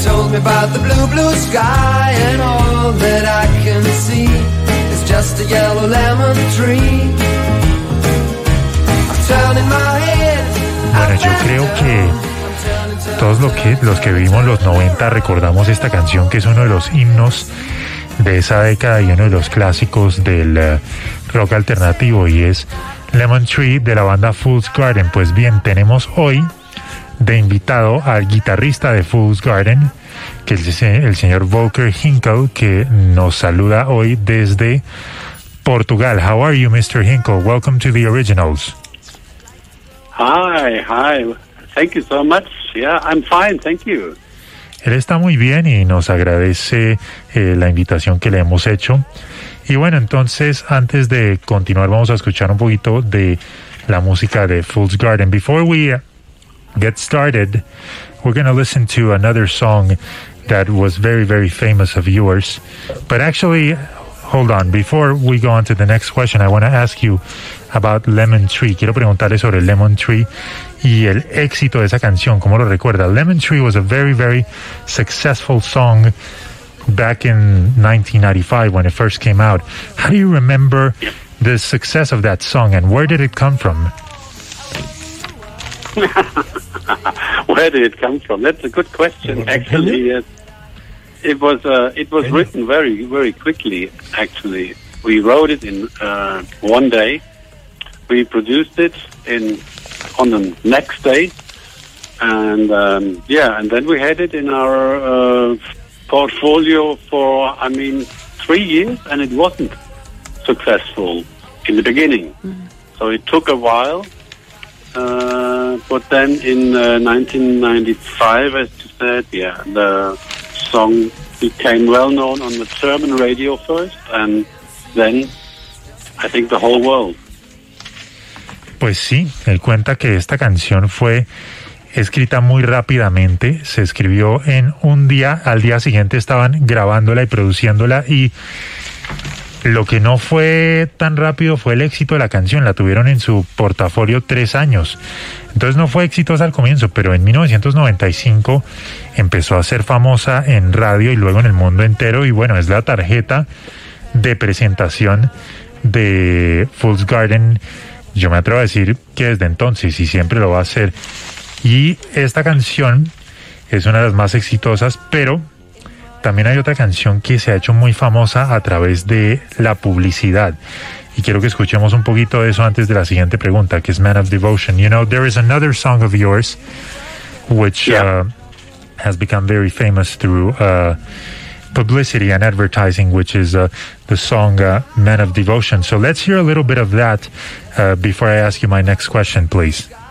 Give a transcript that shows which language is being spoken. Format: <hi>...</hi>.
<en>About the blue, blue sky, and all that I can see is just a yellow lemon tree. I'm turning my head.</en> <es>Bueno, yo creo que todos los que vivimos los 90 recordamos esta canción, que es uno de los himnos de esa década y uno de los clásicos del rock alternativo, y es Lemon Tree de la banda Fool's Garden. Pues bien, tenemos hoy de invitado al guitarrista de Fool's Garden, que es el señor Volker Hinkel, que nos saluda hoy desde Portugal.</es> <en>How are you, Mr. Hinkel? Welcome to the Originals. Hi, hi. Thank you so much. Yeah, I'm fine, thank you.</en> <es>Él está muy bien y nos agradece la invitación que le hemos hecho. Y bueno, entonces, antes de continuar, vamos a escuchar un poquito de la música de Fool's Garden.</es> <en>Before we get started, we're going to listen to another song that was very, very famous of yours. But actually, hold on, before we go on to the next question, I want to ask you about Lemon Tree.</en> <es>Quiero preguntarle sobre Lemon Tree y el éxito de esa canción. ¿Cómo lo recuerda?</es> <en>Lemon Tree was a very, very successful song back in 1995 when it first came out. How do you remember the success of that song, and where did it come from? Where did it come from? That's a good question. Actually, yes. It was written very, very quickly. Actually, we wrote it in one day. We produced it on the next day, and and then we had it in our portfolio for 3 years, and it wasn't successful in the beginning. Mm. So it took a while. But then in 1995, as you said, the song became well-known on the German radio first, and then I think the whole world.</en> <es>Pues sí, él cuenta que esta canción fue escrita muy rápidamente, se escribió en un día, al día siguiente estaban grabándola y produciéndola, y lo que no fue tan rápido fue el éxito de la canción. La tuvieron en su portafolio 3 años. Entonces no fue exitosa al comienzo, pero en 1995 empezó a ser famosa en radio y luego en el mundo entero. Y bueno, es la tarjeta de presentación de Fool's Garden. Yo me atrevo a decir que desde entonces y siempre lo va a ser. Y esta canción es una de las más exitosas, pero también hay otra canción que se ha hecho muy famosa a través de la publicidad. y quiero que escuchemos un poquito de eso antes de la siguiente pregunta, que es Man of Devotion. You know, there is another song of yours which has become very famous through publicity and advertising, which is the song Man of Devotion. So let's hear a little bit of that before I ask you my next question, please.</es>